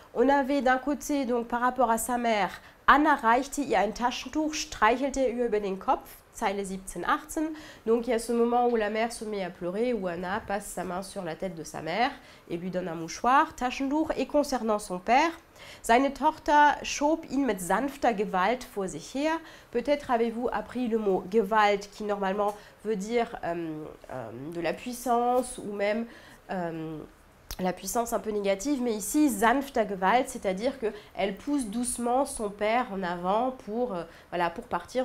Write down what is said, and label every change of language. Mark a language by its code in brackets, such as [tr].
[fr] On avait d'un côté, donc par rapport à sa mère, [de] Anna reichte ihr ein Taschentuch, streichelte ihr über den Kopf, Zeile 17-18. [fr] Donc il y a ce moment où la mère se met à pleurer, où Anna passe sa main sur la tête de sa mère et lui donne un mouchoir, Taschentuch. Et concernant son père, [de] Seine Tochter schob ihn mit sanfter Gewalt vor sich her. [fr] Peut-être avez-vous appris le mot Gewalt qui normalement veut dire de la puissance ou même la puissance un peu négative, mais ici, [de] sanfter Gewalt, [fr] c'est-à-dire qu'elle pousse doucement son père en avant pour partir.